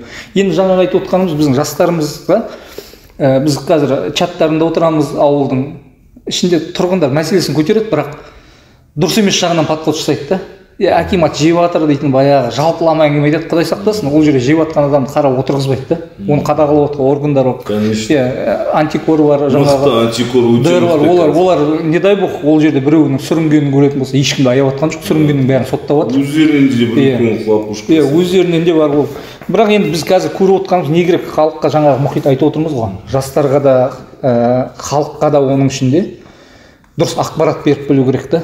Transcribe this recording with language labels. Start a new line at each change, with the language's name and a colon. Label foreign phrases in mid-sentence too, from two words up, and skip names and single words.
Kazakh: Енді жаңа айтып отқанымыз, біздің жастарымызға, біз қазір чаттарында отырамыз, ауылдың ішінде тұрғындар мәселесін көтереді, бірақ дұрыс емес жағынан подход жасайды да. Акимат жеп жатыр дейтін баяғы жалпылама әңгіме айтады, Құдай сақтасын, ол жерде жеп жатқан адамды қарап отырғызбайды да. Оны қадағалап отырған органдар бар. Антикор бар, жаңағы антикор бар. Олар не
Russian: дай бог
Kazakh: ол жерде біреуінің сүрінгенін көретін болса, ешкімді аяп жатқан жоқ, сүрінгеннің бәрін соттап жатыр. Өздерінен де бір көңіл құлап ұшып. Өздерінен де бар ол. Бірақ енді біз қазір көріп отқанымыз не керек, халыққа жаңағы мұхит айтып отырмыз ғой. Жастарға да, халыққа да оның ішінде дұрыс ақпарат беріп білу керек та.